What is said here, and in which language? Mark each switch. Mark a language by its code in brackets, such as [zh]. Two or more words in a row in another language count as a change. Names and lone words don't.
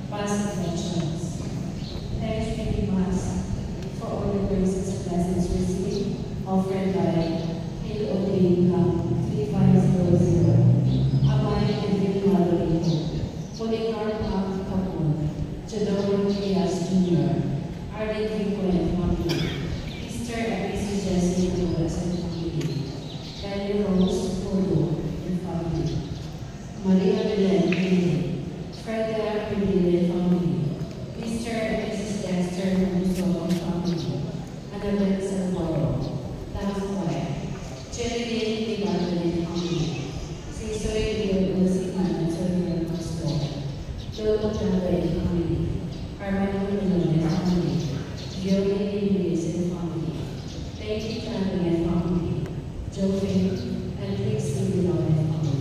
[en] Mass intentions. Thanksgiving Mass for all the graces and blessings received, offered by Hail O Day Income 3500, Amay and Vinalito, Policar Pam Kapun, Jador Trias Jr., Arlene Vico and family, Easter and Mrs. Jessie Nicolas and family, Daniel Rose Polo and family, Maria Belen family, Freda Pedile family, Mr. and Mrs. Dexter Musso and family, Annabelle Salvador, Tafoy, Cherry Lane family, Sisoy Musiman and Sonia Pastor, Joe Chandler family, Armando Milone family, Joey Lewis and family, Peggy Channing and family, Joe Finn and Trixie Milone and family.